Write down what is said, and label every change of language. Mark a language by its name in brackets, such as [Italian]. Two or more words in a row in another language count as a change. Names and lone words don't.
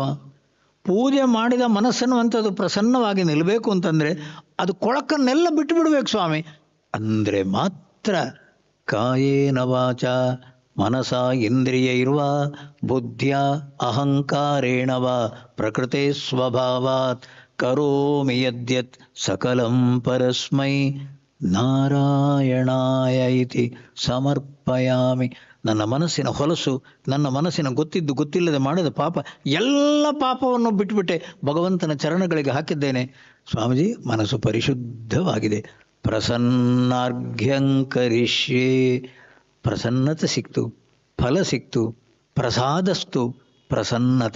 [Kannada] ಪೂಜೆ ಮಾಡಿದ ಮನಸ್ಸನ್ನು ಅಂಥದ್ದು ಪ್ರಸನ್ನವಾಗಿ ನಿಲ್ಲಬೇಕು ಅಂತಂದರೆ ಅದು ಕೊಳಕನ್ನೆಲ್ಲ ಬಿಟ್ಟು ಬಿಡಬೇಕು ಸ್ವಾಮಿ. ಅಂದರೆ ಮಾತ್ರ [Sanskrit] ಕಾಯೇನ ವಾಚ ಮನಸ ಇಂದ್ರಿಯ ಇರುವ ಬುದ್ಧಿಯ ಅಹಂಕಾರೇಣವ ಪ್ರಕೃತಿ ಸ್ವಭಾವಾತ್ ಕರೋಮಿ ಯದ್ಯತ್ ಸಕಲಂ ಪರಸ್ಮೈ ನಾರಾಯಣಾಯ ಇತಿ ಸಮರ್ಪಯಾಮಿ. [Kannada] ನನ್ನ ಮನಸ್ಸಿನ ಹೊಲಸು, ನನ್ನ ಮನಸ್ಸಿನ ಗೊತ್ತಿದ್ದು ಗೊತ್ತಿಲ್ಲದೆ ಮಾಡಿದ ಪಾಪ, ಎಲ್ಲ ಪಾಪವನ್ನು ಬಿಟ್ಟುಬಿಟ್ಟೆ ಭಗವಂತನ ಚರಣಗಳಿಗೆ ಹಾಕಿದ್ದೇನೆ. ಸ್ವಾಮೀಜಿ, ಮನಸ್ಸು ಪರಿಶುದ್ಧವಾಗಿದೆ. ಪ್ರಸನ್ನಾರ್ಘ್ಯಂಕರಿಷ್ಯೇ. ಪ್ರಸನ್ನತೆ ಸಿಕ್ತು, ಫಲ ಸಿಕ್ತು, [Sanskrit] ಪ್ರಸಾದಸ್ತು ಪ್ರಸನ್ನತ.